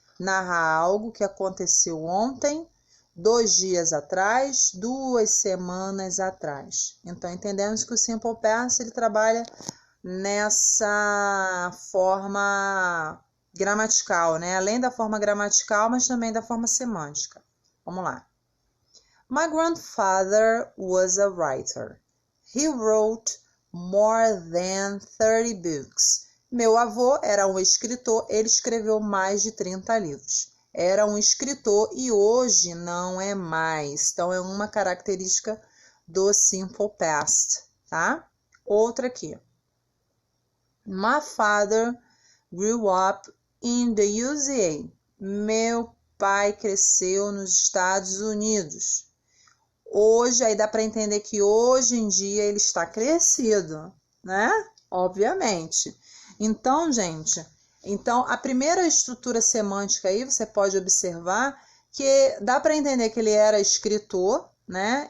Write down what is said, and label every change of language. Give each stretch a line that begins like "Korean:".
Portuguese: Narrar algo que aconteceu ontem, 2 dias atrás, 2 semanas atrás. Então, entendemos que o simple past ele trabalha nessa forma gramatical, né? Além da forma gramatical, mas também da forma semântica. Vamos lá.
English: My grandfather was a writer. He wrote more than 30 books.
Portuguese: Meu avô era um escritor, ele escreveu mais de 30 livros. Era um escritor e hoje não é mais. Então, é uma característica do simple past, tá? Outra aqui.
English: My father grew up in the USA.
Portuguese: Meu pai cresceu nos Estados Unidos. Hoje, aí dá para entender que hoje em dia ele está crescido, né? Obviamente. Então, gente, a primeira estrutura semântica aí, você pode observar que dá para entender que ele era escritor, né?